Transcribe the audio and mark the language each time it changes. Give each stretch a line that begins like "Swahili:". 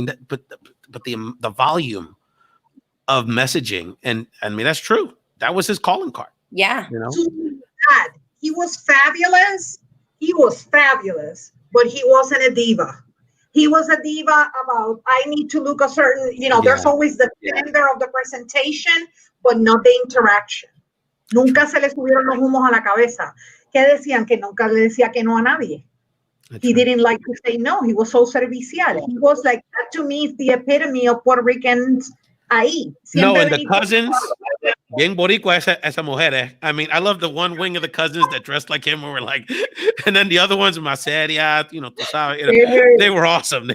English: But the volume of messaging, and that's true. That was his calling card. Yeah. He was fabulous. He was fabulous, but he wasn't a diva. He was a diva about, I need to look a certain, there's always the standard of the presentation, but not the interaction.
Spanish: Nunca se le subieron los humos a la cabeza. ¿Qué decían? Que nunca le decía que no a nadie.
English: He didn't like to say no. He was so servicial. He was like, that to me is the epitome of Puerto Ricans ahí.
Spanish: No,
English: and the cousins,
Spanish: bien boricua esa mujer.
English: I love the one wing of the cousins that dressed like him, and were like, and then the other ones, Maseria, they were awesome.